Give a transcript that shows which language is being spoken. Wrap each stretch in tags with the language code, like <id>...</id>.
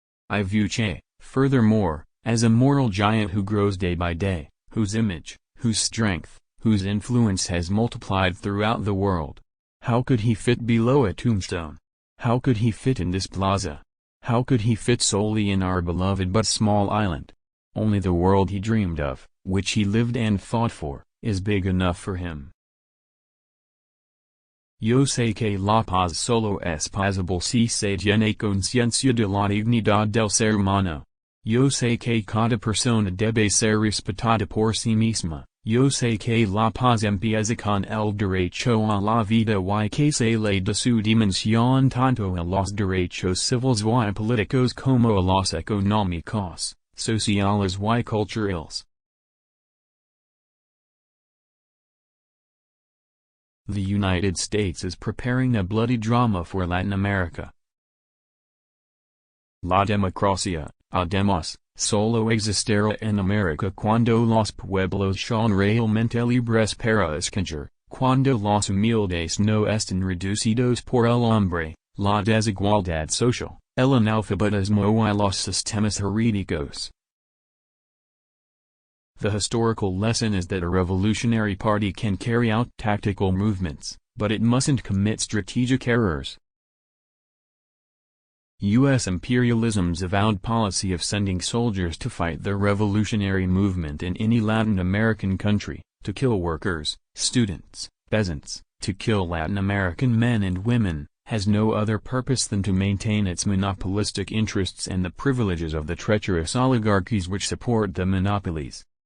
<en>I view Che, furthermore, as a moral giant who grows day by day, whose image, whose strength, whose influence has multiplied throughout the world. How could he fit below a tombstone? How could he fit in this plaza? How could he fit solely in our beloved but small island? Only the world he dreamed of, which he lived and fought for, is big enough for him.</en> <es>Yo sé que la paz solo es posible si se tiene conciencia de la dignidad del ser humano. Yo sé que cada persona debe ser respetada por sí misma. Yo sé que la paz empieza con el derecho a la vida y que se le da su dimensión tanto a los derechos civiles y políticos como a los económicos, sociales y culturales.</es> <en>The United States is preparing a bloody drama for Latin America.</en> <es>La democracia, además, solo existirá en América cuando los pueblos son realmente libres para escoger, cuando los humildes no estén reducidos por el hambre, la desigualdad social, el analfabetismo y los sistemas jurídicos.</es> <en>The historical lesson is that a revolutionary party can carry out tactical movements, but it mustn't commit strategic errors. U.S. imperialism's avowed policy of sending soldiers to fight the revolutionary movement in any Latin American country, to kill workers, students, peasants, to kill Latin American men and women, has no other purpose than to maintain its monopolistic interests and the privileges of the treacherous oligarchies which support the monopolies.</en>